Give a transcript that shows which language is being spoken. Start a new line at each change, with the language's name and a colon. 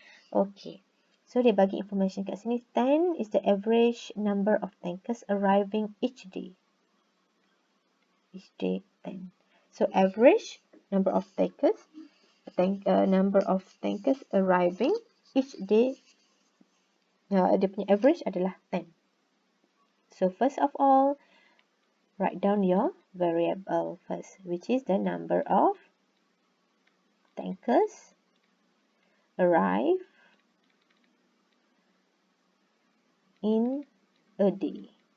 English: Okay, so
Malay: dia bagi
English: information
Malay: kat sini.
English: 10 is the average number of tankers arriving each day. Each day 10. So average number of tankers, number of tankers arriving each day.
Malay: Dia punya average adalah 10.
English: So first of all, write down your variable first, which is the number of tankers arrive in a day.